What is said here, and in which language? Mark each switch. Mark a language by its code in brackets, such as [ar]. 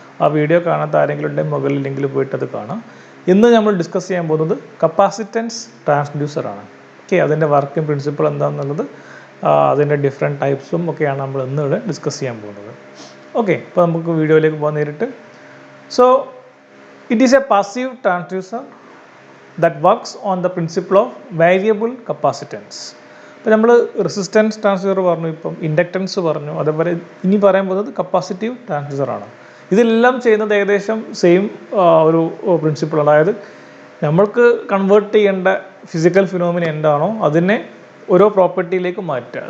[ml] ആ വീഡിയോ കാണാത്ത ആരെങ്കിലും ഉണ്ടെങ്കിൽ മുകളിൽ ലിങ്കിൽ പോയിട്ട് അത് കാണാം. ഇന്ന് നമ്മൾ ഡിസ്കസ് ചെയ്യാൻ പോകുന്നത് കപ്പാസിറ്റൻസ് ട്രാൻസ്ഡ്യൂസർ ആണ്. ഓക്കെ, അതിൻ്റെ വർക്കിംഗ് പ്രിൻസിപ്പിൾ എന്താണെന്നുള്ളത് അതിൻ്റെ ഡിഫറെൻറ്റ് ടൈപ്സും ഒക്കെയാണ് നമ്മൾ ഇന്ന് ഇവിടെ ഡിസ്കസ് ചെയ്യാൻ പോകുന്നത്. ഓക്കെ, അപ്പോൾ നമുക്ക് വീഡിയോയിലേക്ക് പോകാൻ നേരിട്ട്. [en] So it is a passive transducer that works on the principle of variable capacitance. [ml] ഇപ്പോൾ നമ്മൾ റെസിസ്റ്റൻസ് ട്രാൻസ്ഡ്യൂസർ പറഞ്ഞു, ഇപ്പം ഇൻഡക്റ്റൻസ് പറഞ്ഞു, അതേപോലെ ഇനി പറയാൻ പോകുന്നത് കപ്പാസിറ്റീവ് ട്രാൻസ്ഡ്യൂസറാണ്. ഇതെല്ലാം ചെയ്യുന്നത് ഏകദേശം സെയിം ഒരു പ്രിൻസിപ്പിൾ. അതായത് നമ്മൾക്ക് കൺവേർട്ട് ചെയ്യേണ്ട ഫിസിക്കൽ ഫിനോമിന എന്താണോ അതിനെ ഓരോ പ്രോപ്പർട്ടിയിലേക്ക് മാറ്റുക.